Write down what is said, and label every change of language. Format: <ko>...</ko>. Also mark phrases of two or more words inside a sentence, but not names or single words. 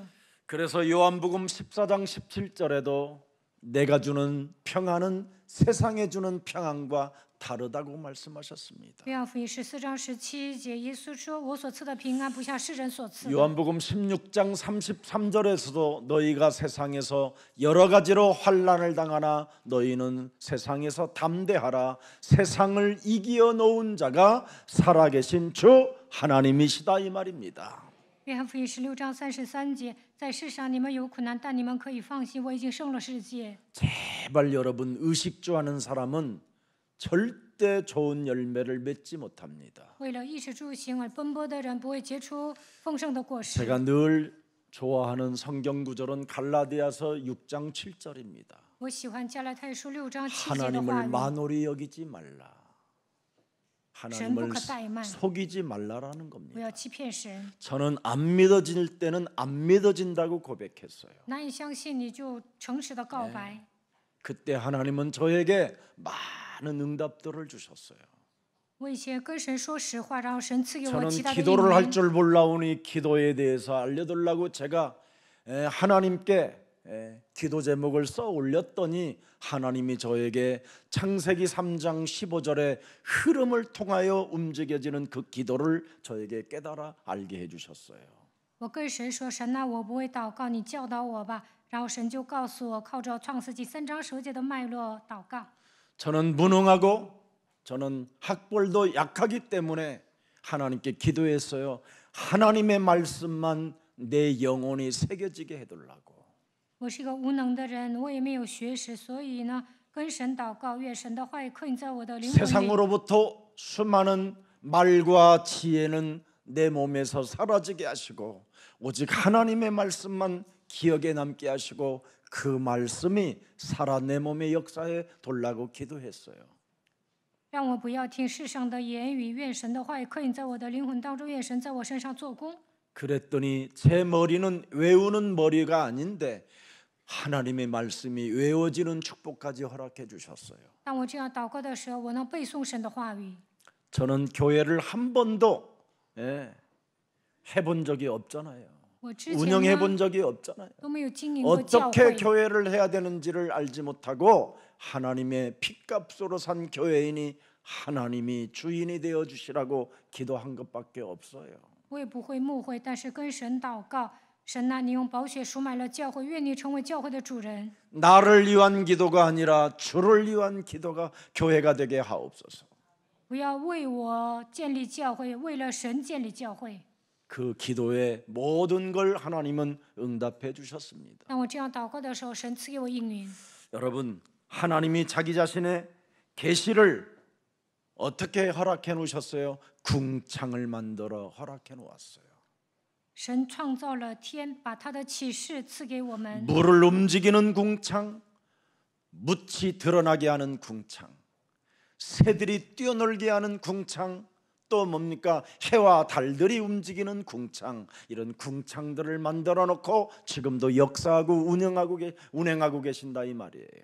<ko>그래서 요한복음 14장 17절에도 내가 주는 평안은 세상에 주는 평안과 다르다고 말씀하셨습니다.</ko> <zh>约翰福音14章17节，耶稣说：“我所赐的平安，不像世人所赐的。”</zh> <ko>요한복음 16장 33절에서도 너희가 세상에서 여러 가지로 환난을 당하나 너희는 세상에서 담대하라. 세상을 이겨 놓은 자가 살아계신 주 하나님이시다 이 말입니다.</ko> <zh>约翰福音16章33节，在世上你们有苦难，但你们可以放心，我已经胜了世界。</zh> <ko>제발 여러분 의식주하는 사람은 절대 좋은 열매를 맺지 못합니다.</ko> <zh>为了衣食住行而奔波的人，不会结出丰盛的果实。</zh> <ko>제가 늘 좋아하는 성경 구절은 갈라디아서 6장 7절입니다.</ko> <zh>我喜欢加拉太书6章7节的话</zh> <ko>하나님을</ko> <zh>语。</zh> <ko>만홀히 여기지 말라. 하나님을</ko> <zh>전不可怠慢。</zh> <ko>속이지 말라라는</ko> <zh>不</zh> <ko>겁니다.</ko> <zh>要欺骗神，</zh> <ko>저는 안 믿어질 때는 안 믿어진다고 고백했어요.</ko> <zh>难以相信你就诚实的告白。</zh> <ko>그때 하나님은 저에게 많은 응답들을 주셨어요.</ko> <zh>我以前跟神说实话，然后神赐给我</zh> <ko>저는</ko> <zh>其他的应</zh> <ko>기도를 할</ko> <zh>允。</zh> <ko>줄 몰라오니 기도에 대해서 알려달라고 제가 하나님께 기도 제목을 써 올렸더니 하나님이 저에게 창세기 3장 15절의 흐름을 통하여 움직여지는 그 기도를 저에게 깨달아 알게 해주셨어요.</ko> <zh>我跟神说：“神呐，我不会祷告，你教导我吧。” 然后神就告诉我，靠着创世纪3章10节的脉络祷告。</zh> <ko>저는 무능하고 저는 학벌도 약하기 때문에 하나님께 기도했어요. 하나님의 말씀만 내 영혼이 새겨지게 해달라고.</ko> <zh>我是一个无能的人，我也没有学识，所以呢，跟神祷告，愿神的话语刻印在我的灵魂里。</zh> <ko>세상으로부터 수많은 말과 지혜는 내 몸에서 사라지게 하시고 오직 하나님의 말씀만 기억에 남게 하시고 그 말씀이 살아 내 몸의 역사에 돌라고 기도했어요.</ko> <zh>让我不要听世上的言语，愿神的话语刻印在我的灵魂当中，愿神在我身上做工。</zh> <ko>그랬더니 제 머리는 외우는 머리가 아닌데 하나님의 말씀이 외워지는 축복까지 허락해 주셨어요.</ko> <zh>当我这样祷告的时候，我能背诵神的话语。</zh> <ko>저는 교회를 한 번도 해본 적이 없잖아요.</ko> <zh>我之前</zh> <ko>운영해</ko> <zh>呢</zh> <ko>본 적이 없잖아요.</ko> <zh>都没有经营过教</zh> <ko>어떻게</ko> <zh>会，</zh> <ko>교회를 해야 되는지를 알지 못하고 하나님의 핏값으로 산 교회인이 하나님이 주인이 되어 주시라고 기도한 것밖에 없어요.</ko> <zh>我也不会牧会，但是跟神祷告，神呐，你用宝血赎买了教会，愿你成为教会的主人。</zh> <ko>나를 위한 기도가 아니라 주를 위한 기도가 교회가 되게 하옵소서.</ko> <zh>不要为我建立教会，为了神建立教会。</zh> <ko>그 기도에 모든 걸 하나님은 응답해 주셨습니다.</ko> <zh>当我这样祷告的时候，神赐给我应允。</zh> <ko>여러분, 하나님이 자기 자신의 계시를 어떻게 허락해 놓으셨어요? 궁창을 만들어 허락해 놓았어요.</ko> <zh>神创造了天，把他的启示赐给我们。</zh> <ko>물을 움직이는 궁창, 묻이 드러나게 하는 궁창, 새들이 뛰어놀게 하는 궁창, 또 뭡니까? 해와 달들이 움직이는 궁창, 이런 궁창들을 만들어 놓고 지금도 역사하고 운행하고 계신다 이 말이에요.</ko>